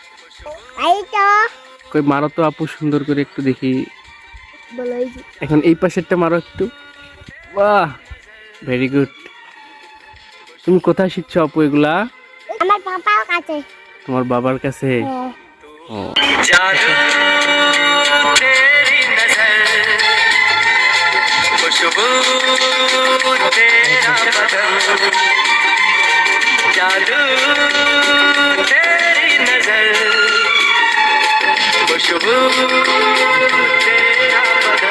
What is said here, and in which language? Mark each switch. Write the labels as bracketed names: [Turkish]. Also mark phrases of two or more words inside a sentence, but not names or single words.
[Bangla] কই মারো তো আপু সুন্দর করে একটু দেখি। এখন এই পাশেরটা মারো একটু। বাহ, [English] very good. [Bangla] তুমি কোথায় শিখছো আপু এগুলা? আমার পাপার কাছে। তোমার বাবার কাছে? ও [Hindi] जादू तेरी नजर खुशबू तेरा बदन जादू तेरी नजर खुशबू तेरा बदन